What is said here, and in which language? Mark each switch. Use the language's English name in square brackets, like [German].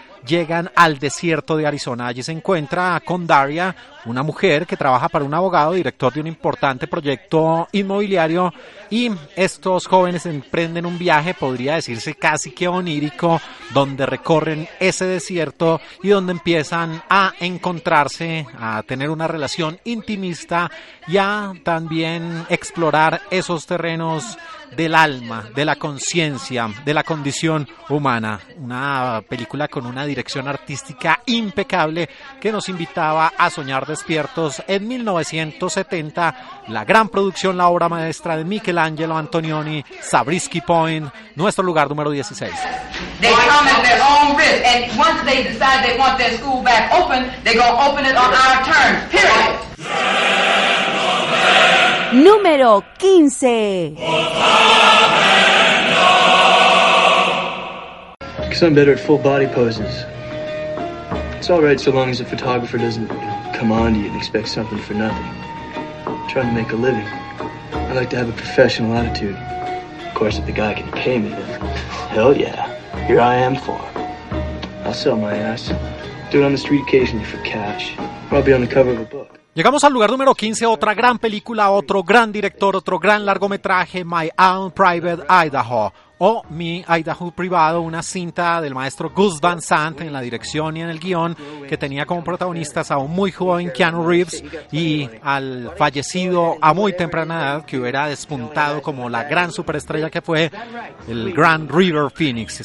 [Spanish] llegan al desierto de Arizona. Allí se encuentra con Daria, una mujer que trabaja para un abogado, director de un importante proyecto inmobiliario, y estos jóvenes emprenden un viaje, podría decirse casi que onírico, donde recorren ese desierto y donde empiezan a encontrarse, a tener una relación intimista y a también explorar esos terrenos del alma, de la conciencia, de la condición humana. Una película con una dirección artística impecable que nos invitaba a soñar despiertos en 1970, la gran producción, la obra maestra de Michelangelo Antonioni, Zabriskie Point, nuestro lugar número 16. [English] They come at their own risk, and once they decide they want their school back open, they're going to open it on our terms, period. [Spanish] Número 15. [English] Because I'm better at full body poses. It's all right so long as the photographer doesn't come on to you and expect something for nothing. I'm trying to make a living. I like to have a professional attitude. Of course, if the guy can pay me, then hell yeah, here I am for him. I'll sell my ass. Do it on the street occasionally for cash. I'll be on the cover of a book. [Spanish] Llegamos al lugar número 15, otra gran película, otro gran director, otro gran largometraje, My Own Private Idaho, o Mi Idaho Privado, una cinta del maestro Gus Van Sant en la dirección y en el guión, que tenía como protagonistas a un muy joven Keanu Reeves y al fallecido a muy temprana edad, que hubiera despuntado como la gran superestrella que fue, el Grand River Phoenix.